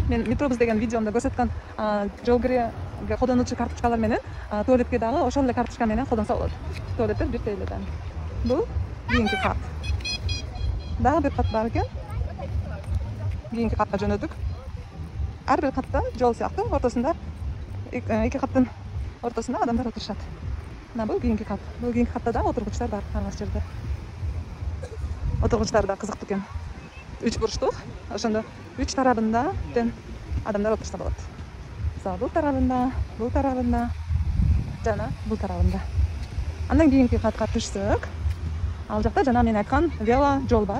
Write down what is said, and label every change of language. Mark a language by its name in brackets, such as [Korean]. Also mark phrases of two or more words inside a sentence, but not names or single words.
[Kyrgyz] Мен метробуз деген видеомдо көрсөткөн жол кирүүгө колдонуучу карточкалар менен туалетке дагы ошол эле карточка менен колдонсо болот. Туалеттер бир эледен. Бул кийинки кат. Дагы бир кат бар экен. Кийинки катка жөнөдүк. Ар бир катта жол сыяктуу, ортосунда эки каттын ортосунда адамдар отурушат. Мына бу кийинки кат. Бу кийинки катта да отургучтар бар аңас жерде. Отургучтар да кызыктуу экен. 3 бурчтук. Ошондо 3 тарабында тең адамдар отурса болот. Мисалы бул тарабында, жана бул тарабында. Андан кийинки катка түшсөк, ал жакта жана мен айткан вело жол бар.